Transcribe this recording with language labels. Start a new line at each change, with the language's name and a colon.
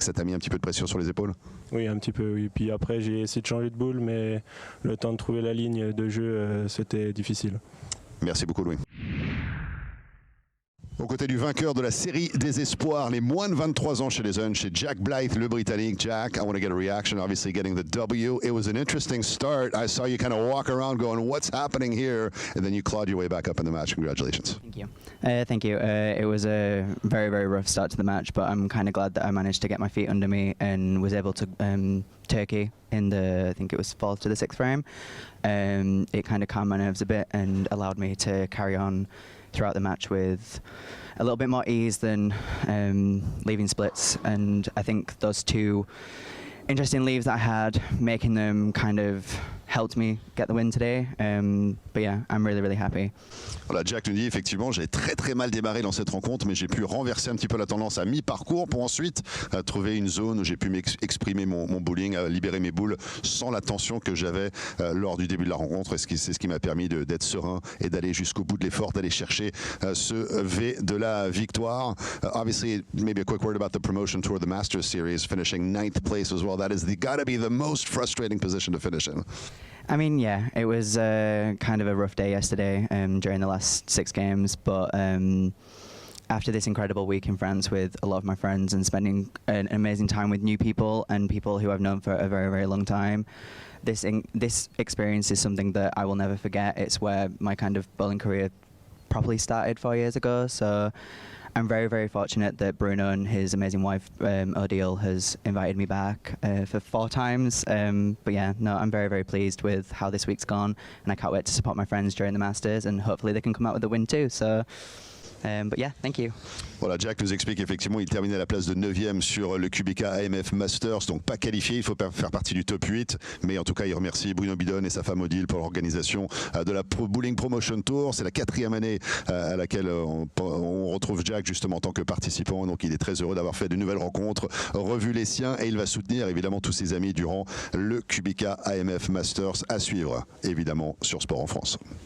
French: Ça t'a mis un petit peu de pression sur les épaules? Oui, un petit peu. Oui. Puis après, j'ai essayé de changer de boule, mais le temps de trouver la ligne de jeu, c'était difficile. Merci beaucoup, Louis. Aux côtés du vainqueur de la série des espoirs, les moins de 23 ans chez les jeunes, chez Jack Blythe, le Britannique.
English: Jack, I want to get a reaction, obviously getting the W. It was an interesting start. I saw you kind of walk around going, what's happening here? And then you clawed your way back up in the match. Congratulations. Thank you. Thank you. It was a very, very rough start to the match, but I'm kind of glad that I managed to get my feet under me and was able to Turkey in the, I think it was 4th to the 6th frame. It kind of calmed my nerves a bit and allowed me to carry on throughout the match with a little bit more ease than leaving splits, and I think those two interesting leaves that I had, making them kind of helped me get the win today. But yeah, I'm really, really happy.
French: Voilà, Jack nous dit effectivement, j'ai très mal démarré dans cette rencontre, mais j'ai pu renverser un petit peu la tendance à mi-parcours pour ensuite trouver une zone où j'ai pu exprimer mon bowling, libérer mes boules sans la tension que j'avais lors du début de la rencontre. Et c'est ce qui m'a permis d'être serein et d'aller jusqu'au bout de l'effort, d'aller chercher ce V de la victoire.
English: Obviously, maybe a quick word about the promotion tour, the Masters Series, finishing 9th place as well. That is gotta be the most frustrating position to finish in. I mean, yeah, it was kind of a rough day yesterday during the last 6 games, but after this incredible week in France with a lot of my friends and spending an amazing time with new people and people who I've known for a very, very long time, this experience is something that I will never forget. It's where my kind of bowling career properly started 4 years ago, so I'm very, very fortunate that Bruno and his amazing wife, Odile, has invited me back for 4 times. But yeah, no, I'm very, very pleased with how this week's gone, and I can't wait to support my friends during the Masters, and hopefully they can come out with a win too. So, but yeah, thank you.
French: Voilà, Jack nous explique effectivement, il terminait à la place de 9e sur le QBK AMF Masters, donc pas qualifié, il faut faire partie du top 8, mais en tout cas il remercie Bruno Bidon et sa femme Odile pour l'organisation de la Bowling Promotion Tour. C'est la 4e année à laquelle on retrouve Jack justement en tant que participant, donc il est très heureux d'avoir fait de nouvelles rencontres, revu les siens, et il va soutenir évidemment tous ses amis durant le QBK AMF Masters, à suivre évidemment sur Sport en France.